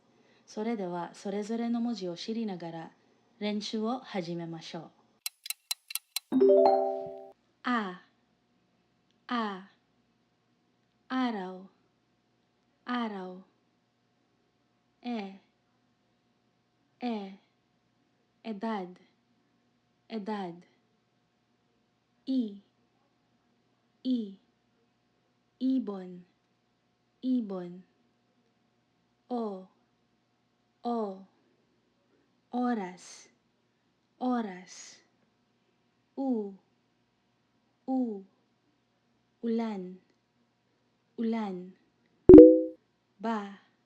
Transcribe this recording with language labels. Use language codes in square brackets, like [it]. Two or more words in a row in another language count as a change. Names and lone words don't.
[ja] それでは、それぞれの文字を知りながら練習を始めましょう。 [tl] a, a, araw, araw, え、edad, edad, i, ibon, ibon, o, oras, oras, u, ulan, ulan, ba,